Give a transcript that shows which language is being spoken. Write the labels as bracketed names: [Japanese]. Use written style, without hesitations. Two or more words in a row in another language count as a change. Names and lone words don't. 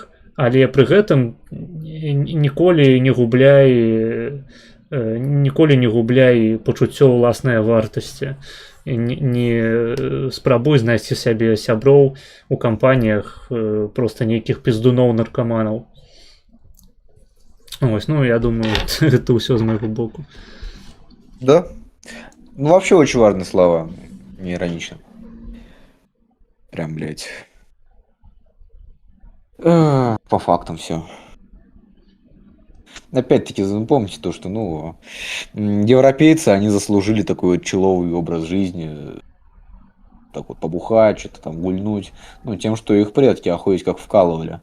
[Belarusian] Але пры гэтым ніколі не губляй пачуццё ўласнай вартасці. Не спрабуй знайсці сябе сяброў у кампаніях проста нейкіх піздуноў-наркаманаў. Ось, [Russian] ну, я думаю, это [Belarusian] ўсё з майго боку. [Russian] Да. Ну, вообще очень важные слова. Не иронично. Прям, блядь. По фактам все. Опять-таки, запомните то, что, ну, европейцы, они заслужили такой вот человый образ жизни, так вот побухать, что-то там гульнуть, ну, тем, что их предки охуеть как вкалывали.